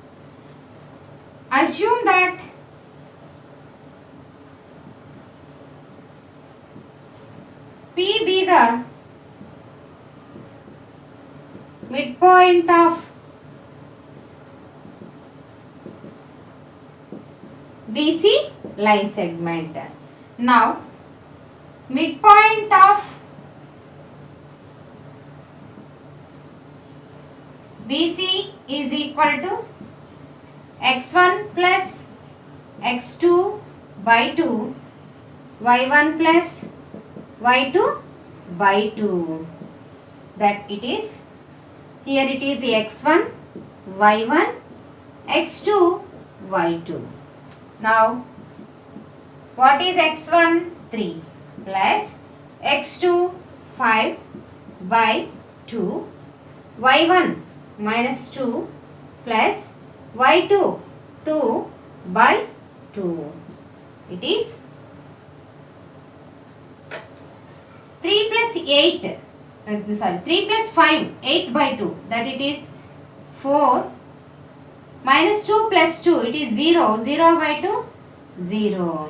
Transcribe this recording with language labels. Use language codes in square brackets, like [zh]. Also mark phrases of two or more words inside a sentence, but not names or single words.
[en] Assume that P be the midpoint of BC line segment. Now, midpoint of BC is equal to x1 plus x2 by 2, y1 plus y2 by 2. That it is, here it is x1, y1, x2, y2. Now, what is x1? 3 plus x2 5 by 2, y1 minus 2 plus y2 2 by 2. It is 3 plus 8, 3 plus 5, 8 by 2, that it is 4, minus 2 plus 2, it is 0, 0 by 2, 0.